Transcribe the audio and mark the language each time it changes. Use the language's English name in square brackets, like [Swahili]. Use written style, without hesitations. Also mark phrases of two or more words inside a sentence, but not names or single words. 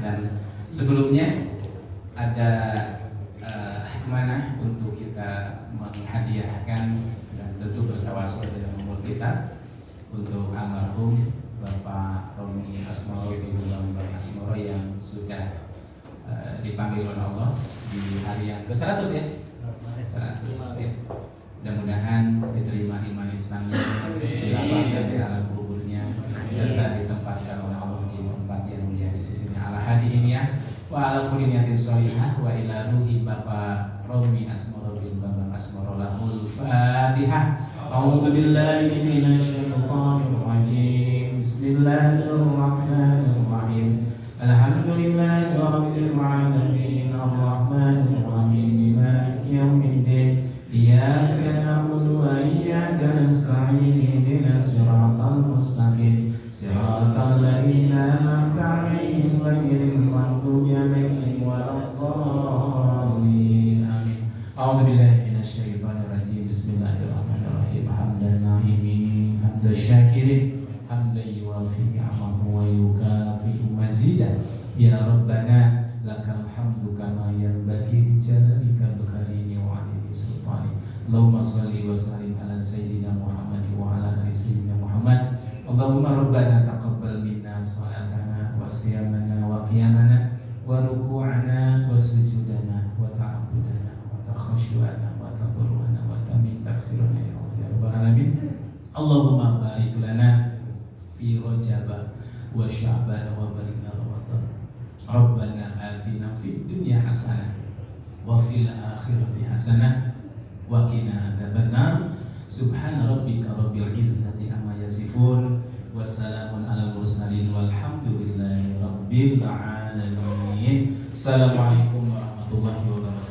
[Indonesian] Dan sebelumnya ada amanah untuk kita menghadiahkan dan tentu bertawasul dengan umur kita untuk almarhum Bapak Romi Asmoro bin Bambang Asmoro yang sudah dipanggil oleh Allah di hari yang ke-100 ya. 100 ya. Mudah-mudahan diterima iman Islamnya, dilapangkan di alam kuburnya, serta ditempatkan oleh Allah di tempat yang mulia di sisinya. [Arabic] على هذه [Indonesian] ini ya, [Arabic] وعلى كل نية صالحة وإلى روح Bapak Romi Asmoro bin Bambang Asmoro لها الفاتحة. أعوذ بالله من الشيطان الرجيم. بسم الله الرحمن الرحيم. الحمد لله رب العالمين الرحمن الرحيم مالك يوم الدين. إياك نعبد وإياك نستعين اهدنا الصراط المستقيم صراط الذين أنعمت عليهم غير المغضوب عليهم ولا الضالين. Amin. أعوذ بالله من الشيطان الرجيم. بسم الله الرحمن الرحيم. حمدا ناعمين، حمدا شاكرين، حمدا يوافي نعمه ويكافئ مزيده. يا ربنا لك الحمد كما ينبغي لجلالك الكريم وعظيم سلطاني. اللهم صل وسلم على سيدنا محمد وعلى آل سيدنا محمد. اللهم ربنا تقبل منا صلاتنا وصيامنا وقيامنا وركوعنا وسجودنا وتعبدنا وتخشعنا وتضرعنا وتمم تقصيرنا يا الله يا رب العالمين. اللهم بارك لنا في رجب وشعبان وبلغنا رمضان. ربنا آتنا في الدنيا حسنة وفي الآخرة حسنة وقنا عذاب النار. سبحان ربك رب العزة عما يصفون وسلام على المرسلين والحمد لله رب العالمين. السلام عليكم ورحمة الله وبركاته.